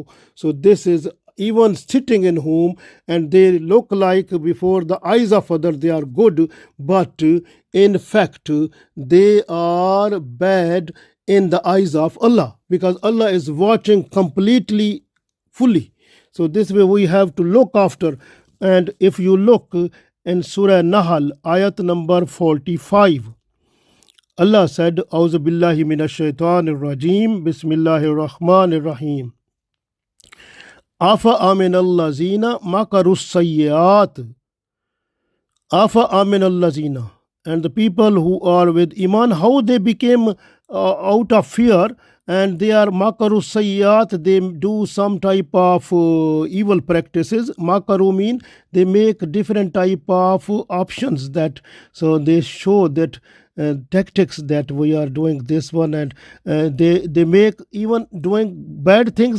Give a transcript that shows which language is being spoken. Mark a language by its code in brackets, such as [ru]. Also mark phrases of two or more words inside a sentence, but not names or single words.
[en] So this is even sitting in home, and they look like before the eyes of others they are good, but in fact they are bad in the eyes of Allah, because Allah is watching completely, fully. So this way we have to look after. And if you look in Surah Nahl, ayat number 45, Allah said, [ar] أعوذ بالله من الشيطان الرجيم، بسم الله الرحمن الرحيم. أفأمن الذين مكروا السيئات. أفأمن الذين. [en] And the people who are with Iman, how they became out of fear, and they are [ar] مكروا السيئات, [en] they do some type of evil practices. Makaru mean they make different type of options, that so they show that tactics that we are doing this one, and they make even doing bad things.